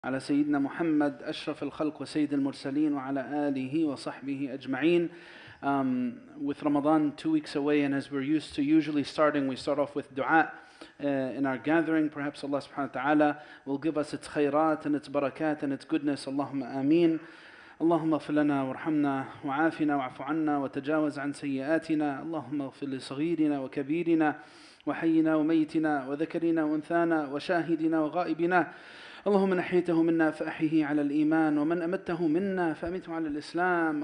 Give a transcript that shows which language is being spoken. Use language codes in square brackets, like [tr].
[ar] على سيدنا محمد أشرف الخلق وسيد المرسلين وعلى آله وصحبه أجمعين. [en] With Ramadan 2 weeks away, and as we're used to usually starting, we start off with dua in our gathering. Perhaps Allah subhanahu wa ta'ala will give us its khayrat and its barakat and its goodness. [ar] Allahumma ameen. اللهم اغفر لنا وارحمنا وعافنا واعف عنا وتجاوز عن سيئاتنا. اللهم اغفر لصغيرنا وكبيرنا وحينا وميتنا وذكرنا وانثانا وشاهدنا وغائبنا. اللهم من أحييته منا فأحيه على الإيمان ومن أمته منا فأمته على الإسلام.